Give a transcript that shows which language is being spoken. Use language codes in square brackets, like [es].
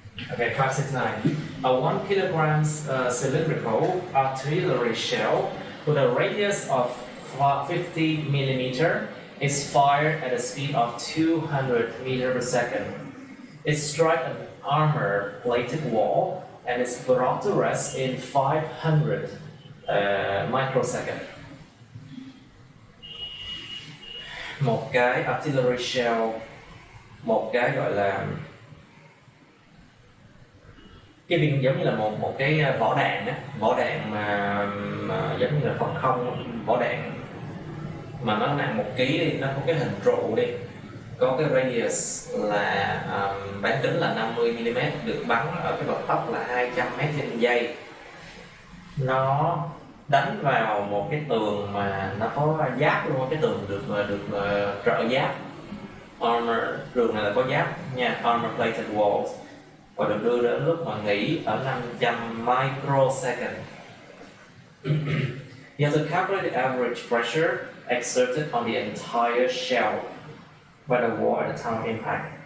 [en] Okay, 5, 6, 9. A 1 kilograms cylindrical artillery shell with a radius of 50 millimeter is fired at a speed of 200 meters per second. It strikes an armor-plated wall and is brought to rest in 500 microseconds. [vi] Một cái artillery shell, một cái gọi là cái viên giống như là một cái vỏ đạn á, vỏ đạn mà giống như là phòng không, vỏ đạn mà nó nặng 1 kg đi, nó có cái hình trụ đi, có cái radius là bán kính là 50 mm, được bắn ở cái vận tốc là 200 m trên giây. Nó đánh vào một cái tường mà nó có giáp luôn, cái tường được trợ giáp, armor, tường này là có giáp nha, armor plated walls, và được đưa đến lúc mà nghỉ ở 500 microsecond. [en] You have to calculate the average pressure exerted on the entire shell. by the wall at the time of impact.